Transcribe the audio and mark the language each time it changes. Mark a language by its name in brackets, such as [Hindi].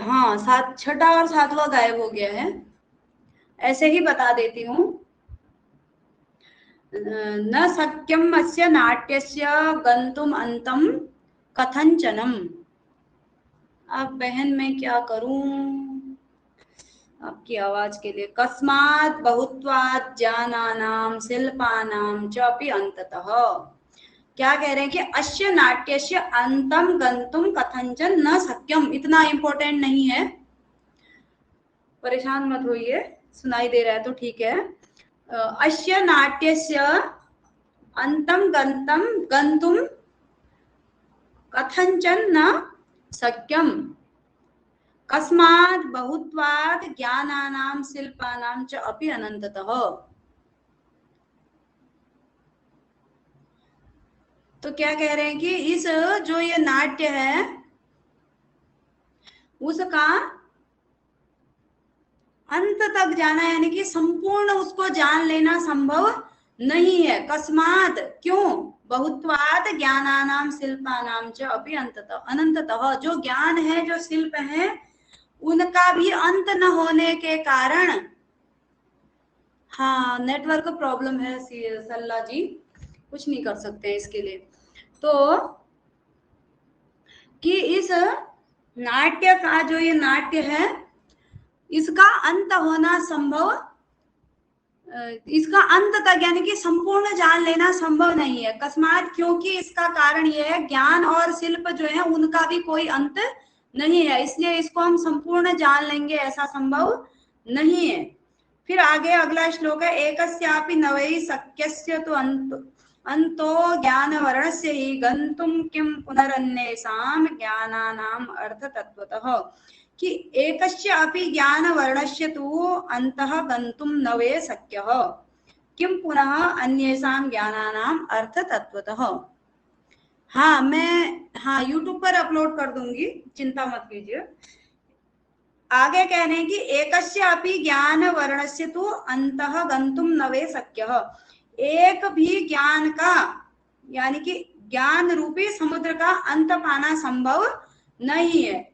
[Hindi] हाँ, 6वां और 7वां गायब हो गया है। ऐसे ही बता देती हूँ। [Sanskrit] न शक्यम अस्य नाट्यस्य गंतुम अंतम कथंचनम। [Hindi] अब बहन मैं क्या करूं आपकी आवाज के लिए। [Sanskrit] कस्मात् बहुत्वात् ज्ञानानाम शिल्पानाम च अपि अंततः। [Hindi] क्या कह रहे हैं कि [Sanskrit] अस्य नाट्यस्य अंतम गंतुम कथंचन न शक्यम। [Hindi] इतना इंपॉर्टेंट नहीं है, परेशान मत होइए, सुनाई दे रहा है तो ठीक है। [Sanskrit] अस्य नाट्यस्य अंतम गंतम गंतुम कथंचन न शक्यम कस्मात् बहुत्वात् ज्ञानानां शिल्पानां च अपि अनंततः। [Hindi] तो क्या कह रहे हैं कि इस जो ये नाट्य है उसका अंत तक जाना, यानी कि संपूर्ण उसको जान लेना संभव नहीं है। [Sanskrit] कस्मात्, क्यों? बहुत्वात् ज्ञानानां शिल्पानां च अपि अंततः, अनंततः। [Hindi] जो ज्ञान है, जो शिल्प है, उनका भी अंत न होने के कारण। हाँ, नेटवर्क प्रॉब्लम है सल्ला जी, कुछ नहीं कर सकते हैं इसके लिए। तो कि इस नाट्य का जो ये नाट्य है इसका अंत होना संभव, इसका अंत तक यानी कि संपूर्ण जान लेना संभव नहीं है। अकस्मात, क्योंकि इसका कारण यह है ज्ञान और शिल्प जो है उनका भी कोई अंत नहीं है, इसलिए इसको हम संपूर्ण जान लेंगे ऐसा संभव नहीं है। फिर आगे अगला श्लोक है, [Sanskrit] एकस्यापि न वै शक्यस्य तु अंतो ज्ञान वर्णस्य हि गंतुम किम पुनरन्येषां ज्ञानानाम अर्थ तत्वतः। कि एकस्य अपि ज्ञान वर्णस्य तु अंतः गंतुम न वै शक्यः किम पुनः अन्येषां ज्ञानानाम अर्थ तत्वतः। [Hindi] हाँ, मैं यूट्यूब पर अपलोड कर दूंगी, चिंता मत कीजिए। आगे कह रहे हैं कि [Sanskrit] एकस्य अपि ज्ञान वर्णस्य तु अंतः गंतुम न वै शक्यः। [Hindi] एक भी ज्ञान का, यानी कि ज्ञान रूपी समुद्र का अंत पाना संभव नहीं है।